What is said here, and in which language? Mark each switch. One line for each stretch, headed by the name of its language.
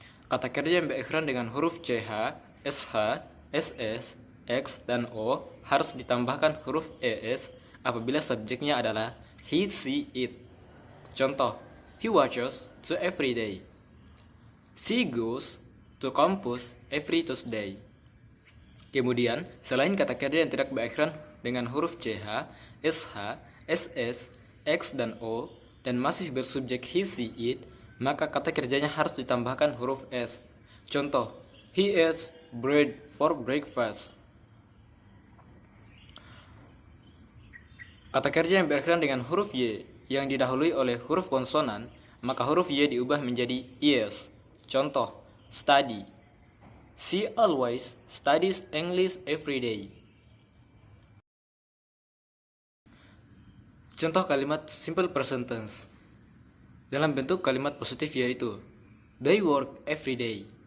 Indonesian: Kata kerja yang berakhiran dengan huruf ch, sh, ss, x, dan o harus ditambahkan huruf es apabila subjeknya adalah he, she, it.
English: Contoh, he watches to every day. She goes to campus every Tuesday.
Indonesian: Kemudian, selain kata kerja yang tidak berakhiran dengan huruf ch, sh, ss, x, dan o, dan masih bersubjek he, she, it, maka kata kerjanya harus ditambahkan huruf s.
English: Contoh, he eats bread for breakfast.
Indonesian: Kata kerja yang berakhiran dengan huruf y yang didahului oleh huruf konsonan, maka huruf y diubah menjadi es. Contoh, study.
English: She always studies English every day.
Indonesian: Contoh kalimat simple present tense dalam bentuk kalimat positif yaitu
English: they work every day.